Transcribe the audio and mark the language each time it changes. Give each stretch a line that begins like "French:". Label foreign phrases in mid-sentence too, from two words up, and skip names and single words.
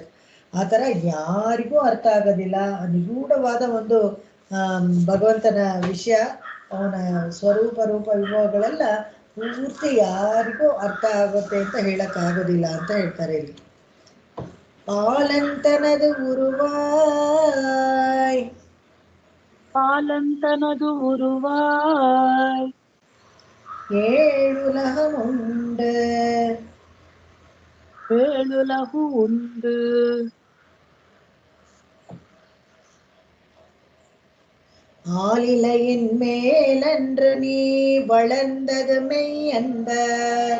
Kannada: ಆ ಥರ ಯಾರಿಗೂ ಅರ್ಥ ಆಗೋದಿಲ್ಲ ನಿಗೂಢವಾದ ಒಂದು ಭಗವಂತನ ವಿಷಯ, ಅವನ ಸ್ವರೂಪ ರೂಪ ವಿಭವಗಳೆಲ್ಲ ಪೂರ್ತಿ ಯಾರಿಗೂ ಅರ್ಥ ಆಗುತ್ತೆ ಅಂತ ಹೇಳಕ್ಕಾಗೋದಿಲ್ಲ ಅಂತ ಹೇಳ್ತಾರೆ ಇಲ್ಲಿ.
Tamil: பாலந்தனது உருவாய் பாலந்தனது உருவாய் ஏழுலகமுண்டு வேளுலகு உண்டு ஆலிலையின் மேலன்று நீ வளர்ந்தது மெய் என்பர்.